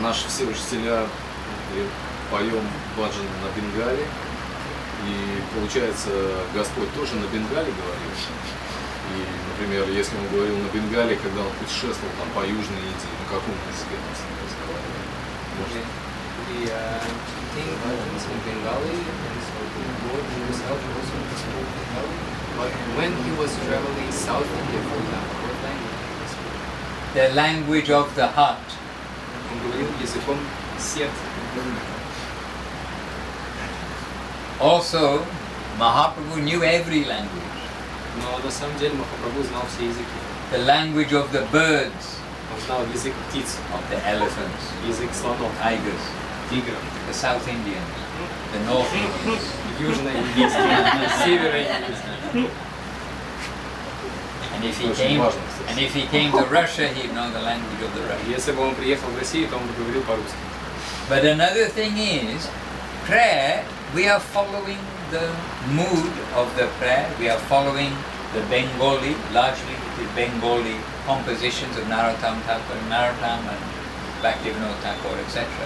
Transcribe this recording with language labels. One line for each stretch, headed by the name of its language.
Russian: Наши все учителя поем баджан на бенгале, и получается Господь тоже на бенгале говорил. И, например, если он говорил на бенгале, когда он путешествовал там по Южной Индии, на каком языке он с ним разговаривал? Может?
English: When he was traveling south India, for example, what language? The language of the heart.
Russian: Он говорил языком сердца.
English: Also, Mahaprabhu knew every language.
Russian: Но на самом деле Махапрабху знал все языки.
English: The language of the birds,
Russian: Он знал язык птиц,
English: of the elephants,
Russian: язык слонов,
English: tigers,
Russian: тигров,
English: the South Indians, the North Indians.
Russian: южноиндийский, североиндийский.
English: And if he came to Russia, he'd know the language of the Russians.
Russian: Если бы он приехал в Россию, то он бы говорил по-русски.
English: But another thing is, prayer, we are following the mood of the prayer. We are following the Bengali, largely the Bengali compositions of Narottam Thakur and Bhaktivinoda Thakur, etc.